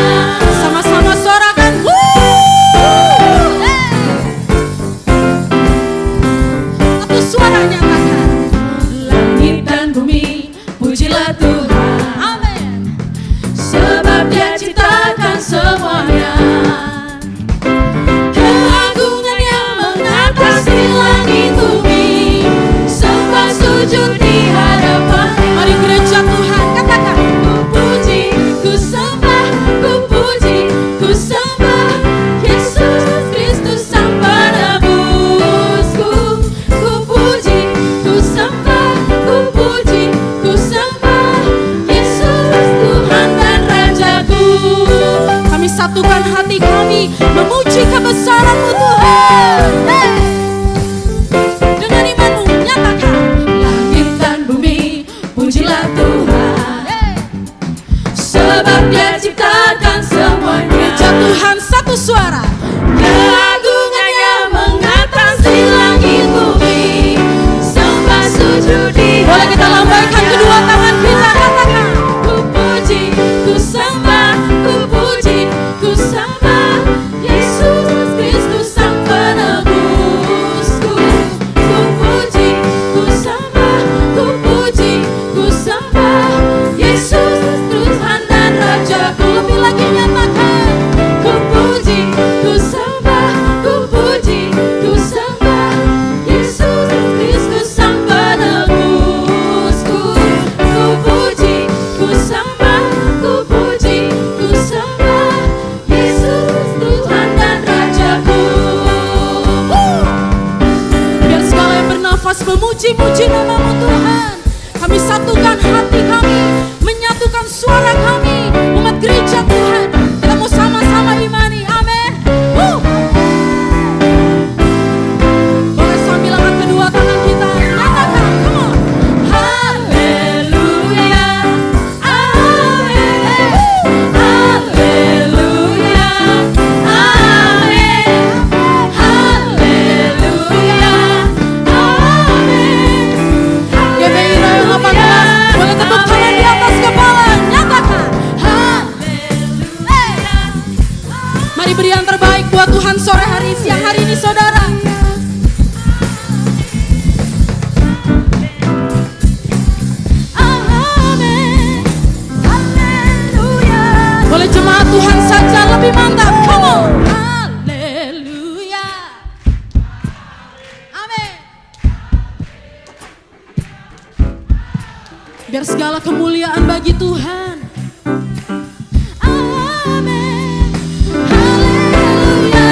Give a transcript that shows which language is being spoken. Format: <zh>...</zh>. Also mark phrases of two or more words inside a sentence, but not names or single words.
<id>Sama-sama suarakan, satu suara nyatakan, langit dan bumi pujilah Tuhan, amin, sebab Dia ciptakan semuanya. Keagungan yang mengatasi langit bumi, sembah sujud di hadapan. Mari gereja Tuhan katakan, ku puji, ku sembah, ku puji, ku sembah Yesus Kristus Sang Penebusku. Ku puji, ku sembah, ku puji, ku sembah Yesus Tuhan dan Rajaku. Kami satukan hati kami memuji kebesaran-Mu Tuhan. Dengan imanmu nyatakan, langit dan bumi pujilah Tuhan, sebab Dia ciptakan semuanya. Gereja Tuhan satu suara, keagungan yang mengatasi langit bumi, sembah sujud di hadapan. Boleh kita lambaikan kedua tangan kita, katakan, ku puji, ku sembah, ku puji, ku sembah Yesus Kristus Sang Penebusku. Ku puji, ku sembah, ku puji, ku sembah Yesus Tuhan dan Rajaku. Lebih lagi nyatakan, ku puji, ku sembah, ku puji, ku sembah Yesus Kristus Sang Penebusku. Ku puji, ku sembah, ku puji, ku sembah Yesus Tuhan dan Rajaku. Biar segala yang bernafas memuji-muji nama-Mu Tuhan. Kami satukan hati kami, menyatukan suara kami, umat gereja Tuhan. Kita mau sama-sama imani, amin. Boleh sambil angkat kedua tangan kita, nyatakan,</id> <en>come on.</en> <id>Haleluya, amin. Haleluya, amin. Haleluya, amin. Gemeira yang 18, boleh tepuk tangan di atas kepala, nyatakan, haleluya. Mari beri yang terbaik buat Tuhan sore hari, siang hari ini saudara. Amin. Haleluya. Boleh jemaat Tuhan saja lebih mantap,</id> <en>come on.</en> <id>Haleluya, amin. Biar segala kemuliaan bagi Tuhan. Amin. Haleluya.</id>